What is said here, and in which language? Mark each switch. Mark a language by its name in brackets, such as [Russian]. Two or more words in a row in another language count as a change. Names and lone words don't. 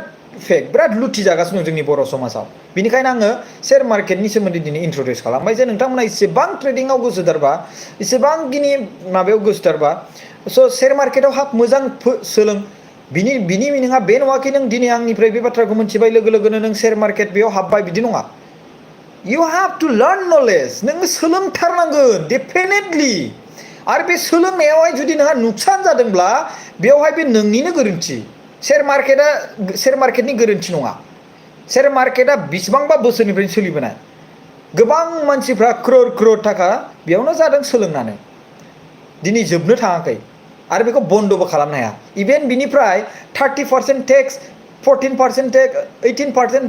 [Bodo] फेक बिराद लुथि जागासिनो दं जोंनि बर' समाजाव बिनिखायनो आङो [English] share market [Bodo] सोमोन्दै दिनै इन्ट्रडिउस खालामबाय जे नोंथांमोना इसेबां ट्रेडिंआव गोसोथारबा इसेबांखिनि माबायाव गोसोथारबा स' [English] share market [Bodo] हाब मोजां सोलों बिनि मिनिङा बे नङाखि नों दिनै आंनिफ्राय बे बाथ्राखौ मोनथिबाय लोगो लोगोनो नों [English] share market [Bodo] बेयाव हाबबाय बिदि नङा [English] you have to learn knowledge [Bodo] नोङो सोलोंथारनांगोन डेफिनेटलि आरो बे सोलोंनायावहाय जुदि नोंहा नुकसान जादोंब्ला बेवहाय बे नोंनिनो गोरोन्थि [English] share market [Bodo] गोरोन्थि नङा [English] share market [Bodo] बेसेबांबा बोसोरनिफ्रायनो सोलिबोनाय गोबां मानसिफ्रा क्रर थाखा बेयावनो जादों सोलोंनानै दिनै जोबनो थाङाखै आरो बेखौ बन्दबो खालामनो हाया इभेन बिनिफ्राय 30% टेक्स 14% टेक्स 18%